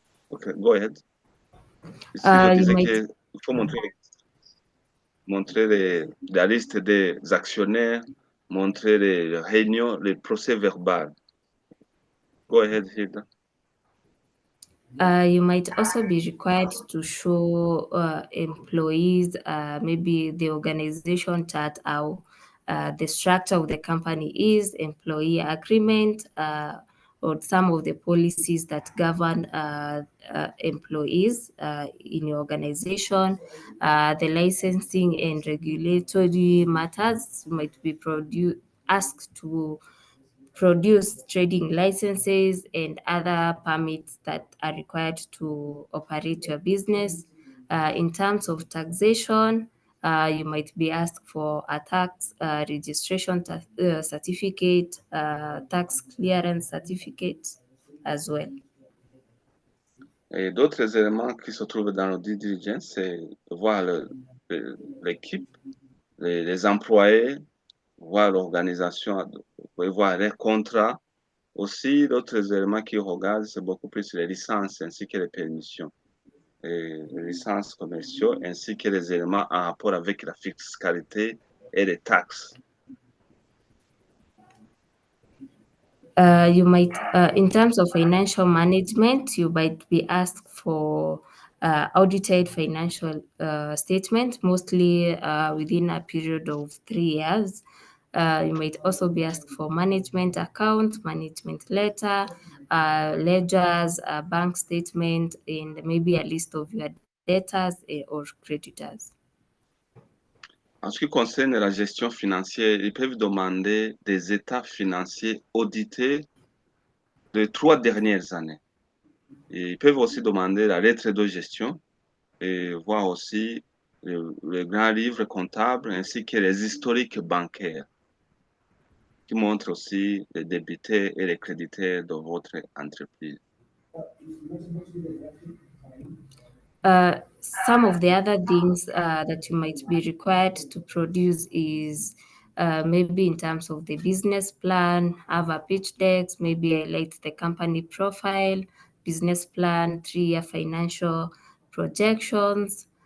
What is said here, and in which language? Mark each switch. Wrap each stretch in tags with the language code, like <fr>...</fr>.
<fr>OK, go ahead. Ici, je disais qu'il faut montrer la liste des actionnaires, montrer les réunions, les procès verbaux. Go ahead, Hilda.</fr> <en>You might also be required to show employees maybe the organization chart, how the structure of the company is, employee agreement, or some of the policies that govern employees in your organization, the licensing and regulatory matters. You might be asked to produce trading licenses and other permits that are required to operate your business. In terms of taxation, you might be asked for a tax registration certificate, tax clearance certificate as well.</en> <fr>Et d'autres éléments qui se trouvent dans le due diligence, c'est voir l'équipe, les employés, voir l'organisation, voir les contrats. Aussi, d'autres éléments qui regardent, c'est beaucoup plus les licences ainsi que les permissions, les licences commerciaux ainsi que les éléments en rapport avec la fiscalité et les taxes.</fr> <en>You might, in terms of financial management, you might be asked for audited financial statement, mostly within a period of 3 years. You might also be asked for management account, management letter, ledgers, a bank statement, and maybe a list of your debtors or creditors.</en> <fr>En ce qui concerne la gestion financière, ils peuvent demander des états financiers audités des 3 dernières années. Et ils peuvent aussi demander la lettre de gestion et voir aussi le grand livre comptable ainsi que les historiques bancaires qui montrent aussi les débiteurs et les créditeurs de votre entreprise.</fr> <en>Some of the other things that you might be required to produce is maybe in terms of the business plan, have a pitch deck, maybe highlight the company profile, business plan, 3-year financial projections.</en>